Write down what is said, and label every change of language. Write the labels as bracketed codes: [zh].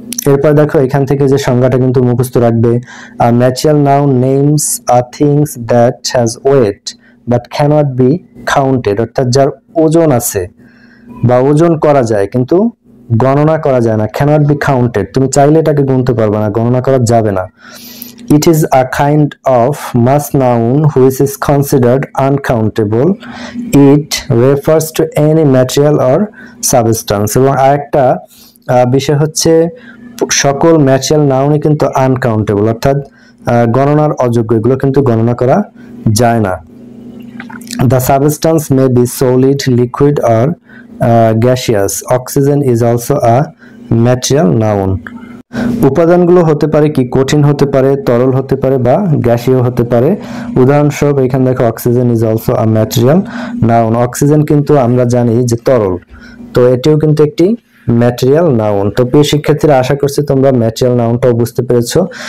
[bn] এরপর দেখো এখান থেকে যে সংজ্ঞাটা কিন্তু মুখস্থ রাখবে। [en] Material noun names are things that has weight but cannot be counted. [bn] অর্থাৎ যার ওজন আছে বা ওজন করা যায় কিন্তু গণনা করা যায় না, [en] Cannot be counted. [bn] তুমি চাইলে এটাকে গুনতে পারবে না, গণনা করা যাবে না। [en] It is a kind of mass noun which is considered uncountable. It refers to any material or substance. [bn] এবং আরেকটা বিষয় হচ্ছে সকল ম্যাটেরিয়াল নাউনই কিন্তু আনকাউন্টেবল, অর্থাৎ গণনার অযোগ্য, এগুলো কিন্তু গণনা করা যায় না। [en] The substance may be solid, liquid or gaseous. Oxygen is also a material noun. [bn] উপাদানগুলো হতে পারে কি কঠিন হতে পারে, তরল হতে পারে বা গ্যাসীয় হতে পারে। উদাহরণস্বরূপ এখানে দেখো [en] Oxygen is also a material noun. [bn] Oxygen কিন্তু আমরা জানি যে তরল, তো এটিও কিন্তু একটি ম্যাটেরিয়াল নাউন। তো প্রিয় শিক্ষার্থীরা, আশা করছি তোমরা ম্যাটেরিয়াল নাউনটাও বুঝতে পেরেছো।